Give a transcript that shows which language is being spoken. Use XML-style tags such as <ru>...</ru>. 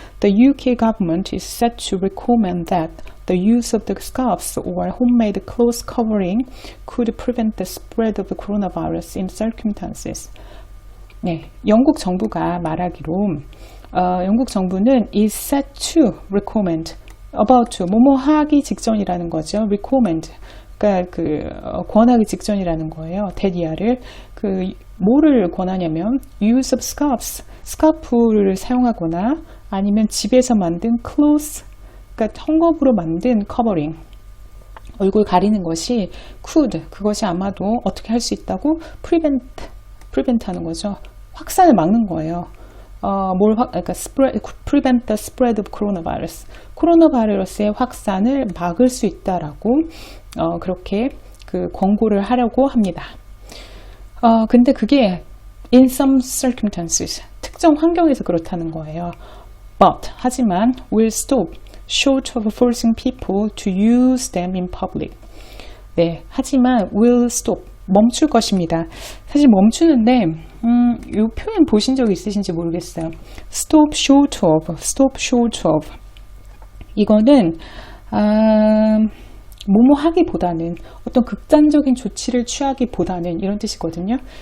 <en>The UK government is set to recommend that the use of the scarves or homemade clothes covering could prevent the spread of the coronavirus in circumstances.</en> <ko>네, 영국 정부가 말하기로 영국 정부는</ko> <en>is set to recommend, about to,</en> <ko>뭐뭐 하기 직전이라는 거죠. recommend, 그러니까 권하기 직전이라는 거예요. 대리아를 뭐를 권하냐면</ko> <en>use of scarves,</en> <ko>스카프를 사용하거나 아니면 집에서 만든 clothes, 그러니까 헝겊으로 만든 커버링, 얼굴 가리는 것이 could, 그것이 아마도 어떻게 할 수 있다고 prevent 하는 거죠. 확산을 막는 거예요. 그러니까</ko> <en>prevent the spread of coronavirus.</en> <ko>코로나 바이러스의 확산을 막을 수 있다라고 그렇게 권고를 하려고 합니다. 근데 그게</ko> <en>in some circumstances,</en> <ko>특정 환경에서 그렇다는 거예요.</ko> <en>But,</en> <ko>하지만</ko> <en>will stop short of forcing people to use them in public.</en> <ko>네, 하지만</ko> <en>will stop,</en> <ko>멈출 것입니다. 사실 멈추는데 이 표현 보신 적 있으신지 모르겠어요.</ko> <en>stop short of.</en> <ko>이거는 뭐뭐 하기보다는 어떤 극단적인 조치를 취하기보다는 이런 뜻이거든요.</ko>